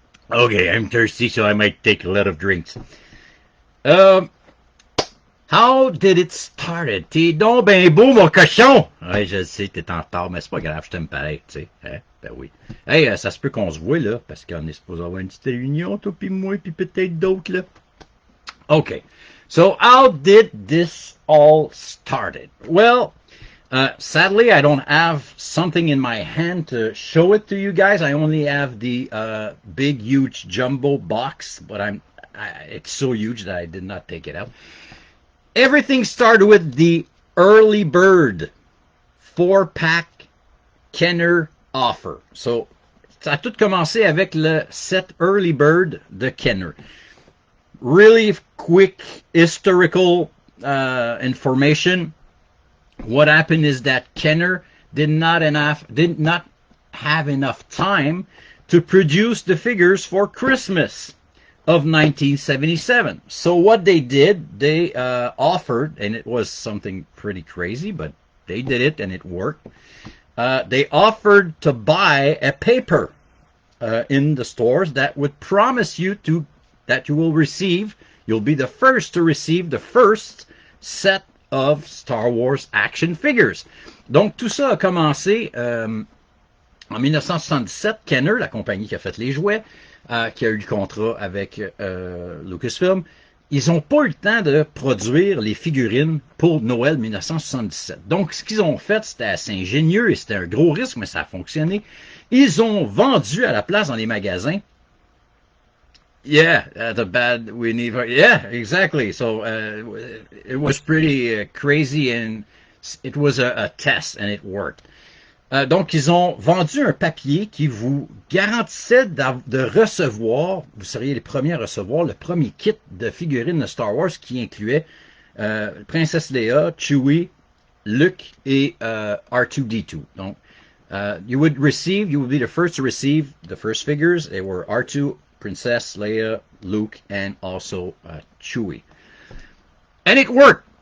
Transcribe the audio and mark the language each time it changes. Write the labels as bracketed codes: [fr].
[en] Okay, I'm thirsty, so I might take a lot of drinks. How did it started? [fr] T'es donc ben beau, mon cochon! Ouais, je sais, t'es en retard, mais c'est pas grave, je t'aime pareil, tu sais. Hein? Ben oui. Hey, ça se peut qu'on se voit, là, parce qu'on est supposé avoir une petite réunion, toi pis moi, pis peut-être d'autres, là. [en] Okay, so how did this all started? Well, sadly, I don't have something in my hand to show it to you guys. I only have the big, huge jumbo box, but it's so huge that I did not take it out. Everything started with the early bird 4-pack Kenner offer. [fr] So, ça a tout commencé avec le set early bird de Kenner. [en] Really quick historical information. What happened is that Kenner did not have enough time to produce the figures for Christmas of 1977. So what they did, they offered, and it was something pretty crazy, but they did it and it worked. They offered to buy a paper in the stores that would promise you that you'll be the first to receive the first set of Star Wars action figures. [fr] Donc, tout ça a commencé en 1977. Kenner, la compagnie qui a fait les jouets, qui a eu le contrat avec Lucasfilm, ils n'ont pas eu le temps de produire les figurines pour Noël 1977. Donc, ce qu'ils ont fait, c'était assez ingénieux et c'était un gros risque, mais ça a fonctionné. Ils ont vendu à la place dans les magasins. [en] Yeah, the bad we need. Yeah, exactly. So it was pretty crazy and it was a test and it worked. [fr] Donc, ils ont vendu un papier qui vous garantissait de recevoir, vous seriez les premiers à recevoir le premier kit de figurines de Star Wars qui incluait Princesse Leia, Chewie, Luke et R2-D2. Donc, [en] you would be the first to receive the first figures. They were R2, Princess Leia, Luke, and also Chewie. And it worked.